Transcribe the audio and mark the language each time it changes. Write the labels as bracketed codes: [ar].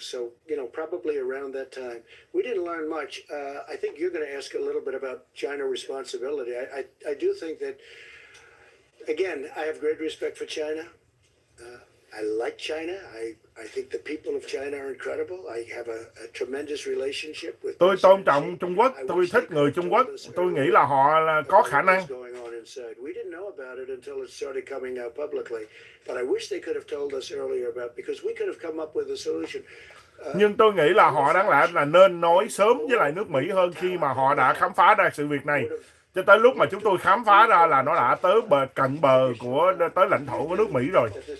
[en] So, you know, probably around that time. We didn't learn much. I think you're going to ask a little bit about China responsibility. I do think that, again, I have great respect for China. I like China. I think the people of China are incredible. I have a tremendous relationship with. [vi] Tôi tôn trọng Trung Quốc. Tôi thích người Trung Quốc. Tôi nghĩ là họ có khả năng. [en] We didn't know about it until it started coming out publicly. But I wish they could have told us earlier about it because we could have come up with a solution. [vi] Nhưng tôi nghĩ là họ đáng lẽ là nên nói sớm với lại nước Mỹ hơn khi mà họ đã khám phá ra sự việc này. Cho tới lúc mà chúng tôi khám phá ra là nó đã tới cận bờ của tới lãnh thổ của nước Mỹ rồi.